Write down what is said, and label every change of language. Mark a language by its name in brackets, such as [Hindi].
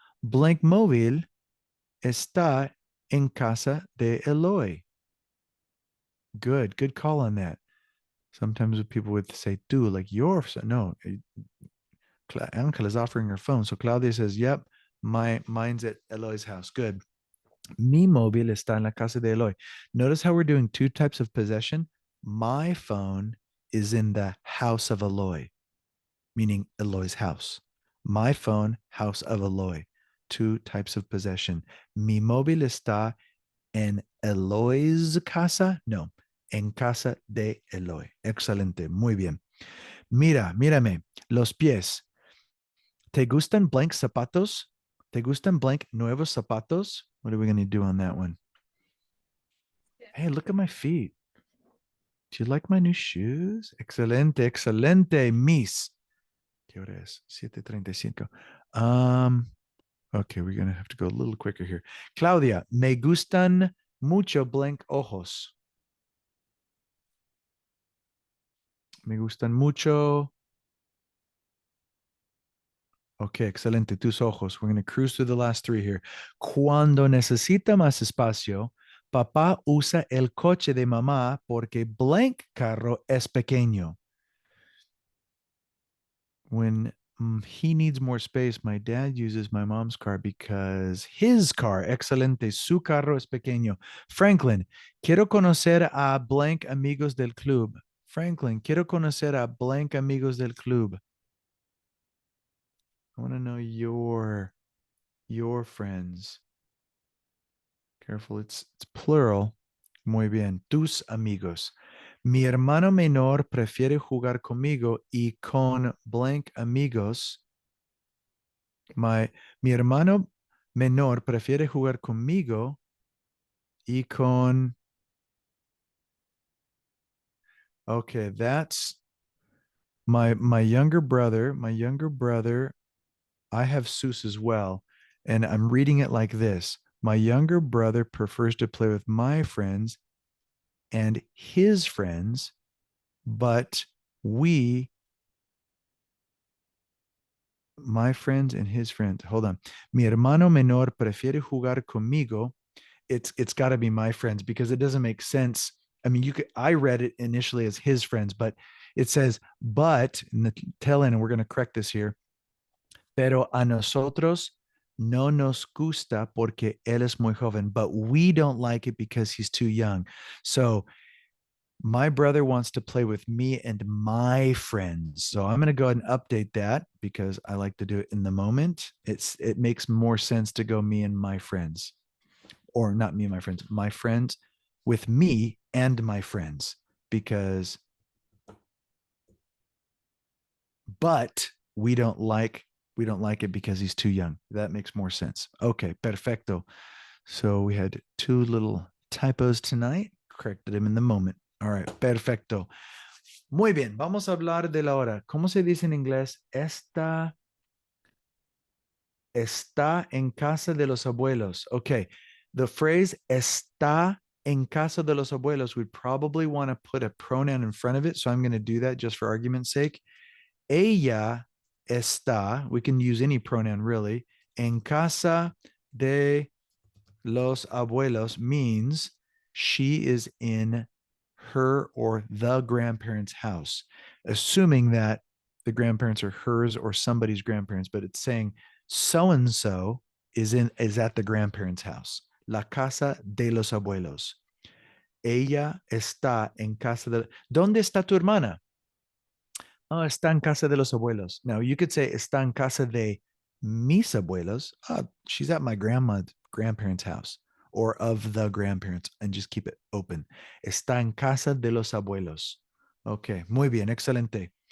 [Spanish] Blank móvil está en casa de Eloy. [English] Good call on that. Sometimes people would say, do like your, no, Angela's offering her phone. So Claudia says, yep, mine's at Eloy's house. Good. [Spanish] Mi móvil está en la casa de Eloy. [English] Notice how we're doing two types of possession. My phone is in the house of Eloy, meaning Eloy's house. My phone, house of Eloy. Two types of possession. [Spanish] Mi móvil está en Eloy's casa. No, en casa de Eloy. Excelente. Muy bien. Mírame. Los pies. ¿Te gustan blank zapatos? ¿Te gustan blank nuevos zapatos? [English] What are we going to do on that one? Hey, look at my feet. Do you like my new shoes? [Spanish] Excelente, excelente, Miss. ¿Qué hora es? [English] 7:35. Okay, we're going to have to go a little quicker here. [Spanish] Claudia, me gustan mucho blank ojos. Me gustan mucho. Okay, excelente. Tus ojos. [English] We're going to cruise through the last three here. [Spanish] Cuando necesita más espacio, papá usa el coche de mamá porque blank carro es pequeño. [English] When he needs more space, my dad uses my mom's car because his car, [Spanish] excelente, su carro es pequeño. Franklin, quiero conocer a blank amigos del club. Franklin, quiero conocer a blank amigos del club. [English] I want to know your friends. Careful, it's plural. [Spanish] Muy bien. Tus amigos. Mi hermano menor prefiere jugar conmigo y con blank amigos. Mi hermano menor prefiere jugar conmigo y con. [English] Okay, that's my younger brother. My younger brother. I have Seuss as well, and I'm reading it like this. My younger brother prefers to play with my friends and his friends, but my friends and his friends. Hold on. Mi hermano menor prefiere jugar conmigo. It's got to be my friends because it doesn't make sense. I mean, I read it initially as his friends, but it says, but in the tail end, and we're going to correct this here. [Spanish] Pero a nosotros no nos gusta porque él es muy joven, [English] but we don't like it because he's too young. So my brother wants to play with me and my friends. So I'm going to go ahead and update that because I like to do it in the moment. It makes more sense to go me and my friends, or not me and my friends with me and my friends, because but we don't like it because he's too young. That makes more sense. Okay, perfecto. So we had two little typos tonight. Corrected him in the moment. All right, perfecto. [Spanish] Muy bien, vamos a hablar de la hora. ¿Cómo se dice en inglés? Está en casa de los abuelos. [English] Okay, the phrase [Spanish] está en casa de los abuelos, [English] we'd probably want to put a pronoun in front of it. So I'm going to do that just for argument's sake. [Spanish] Ella está, [English] we can use any pronoun really, [Spanish] en casa de los abuelos [English] means she is in her or the grandparents' house, assuming that the grandparents are hers or somebody's grandparents, but it's saying so and so is at the grandparents' house. [Spanish] La casa de los abuelos. Ella está en casa de. ¿Dónde está tu hermana? Oh, está en casa de los abuelos. [English] Now you could say [Spanish] está en casa de mis abuelos. [English] She's at my grandparents' house, or of the grandparents, and just keep it open. [Spanish] Está en casa de los abuelos. Okay, muy bien, excelente.